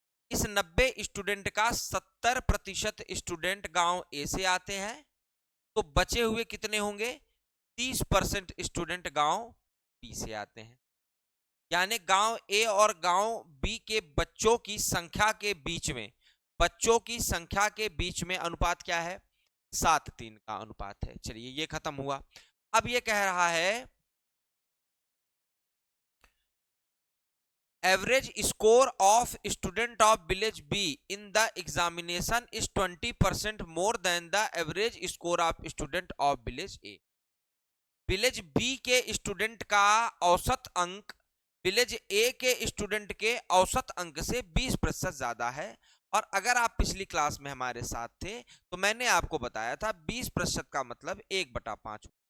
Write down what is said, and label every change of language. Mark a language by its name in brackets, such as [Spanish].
[Hindi] इस 90 स्टूडेंट का 70% स्टूडेंट गांव ए से आते हैं, तो बचे हुए कितने होंगे? 30% स्टूडेंट गांव बी से आते हैं। यानी गांव ए और गांव बी के बच्चों की संख्या के बीच में, बच्चों की संख्या के बीच में अनुपात क्या है? 7:3 का अनुपात है। चलिए, ये खत्म हुआ। अब ये कह रहा है [English] average score of student of village B in the examination is 20% more than the average score of student of village A. [Hindi] Village B के स्टूडेंट का औसत अंक विलेज ए के स्टूडेंट के औसत अंक से 20% ज्यादा है। और अगर आप पिछली क्लास में हमारे साथ थे तो मैंने आपको बताया था 20% का मतलब 1/5।